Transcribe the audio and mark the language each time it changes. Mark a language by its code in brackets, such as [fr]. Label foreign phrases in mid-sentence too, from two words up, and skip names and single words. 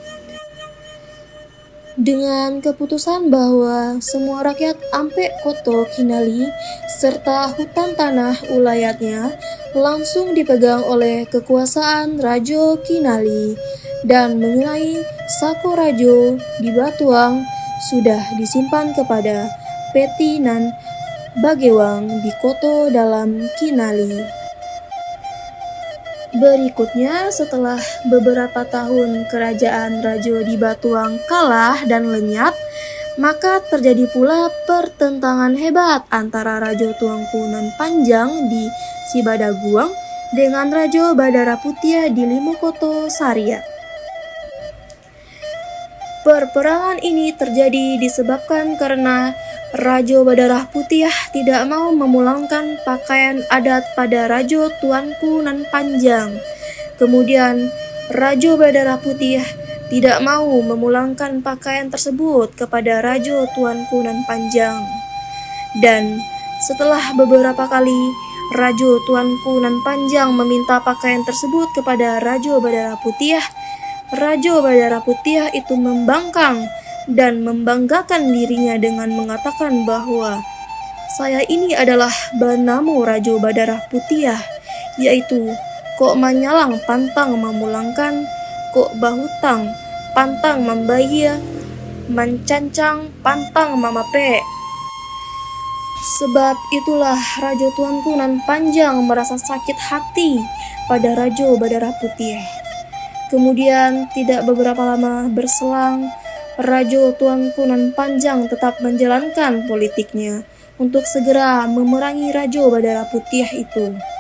[id] Dengan keputusan bahwa semua rakyat Ampe Koto Kinali serta hutan tanah ulayatnya langsung dipegang oleh kekuasaan Rajo Kinali, dan mengenai Sako Rajo di Batuang sudah disimpan kepada Petinan Bagewang di Koto dalam Kinali. Berikutnya, setelah beberapa tahun kerajaan Rajo di Batuang kalah dan lenyap, maka terjadi pula pertentangan hebat antara Rajo Tuanku Nan Panjang di Sibadaguang dengan Rajo Badara Putih di Limokoto Saria. Perperangan ini terjadi disebabkan karena Rajo Badara Putih tidak mau memulangkan pakaian adat pada Rajo Tuanku Nan Panjang. Kemudian Rajo Badara Putih tidak mau memulangkan pakaian tersebut kepada Rajo Tuanku Nan Panjang. Dan setelah beberapa kali Rajo Tuanku Nan Panjang meminta pakaian tersebut kepada Rajo Badara Putih, Rajo Badara Putih itu membangkang dan membanggakan dirinya dengan mengatakan bahwa saya ini adalah Banamo Rajo Badara Putih, yaitu [min] kok manyalang pantang memulangkan, kok bahutang pantang membahia, mencancang pantang mamape. [id] Sebab itulah Rajo Tuanku Nan Panjang merasa sakit hati pada Rajo Badara Putih. Kemudian tidak beberapa lama berselang, Rajo Tuanku Nan Panjang tetap menjalankan politiknya untuk segera memerangi Rajo Badara Putih itu.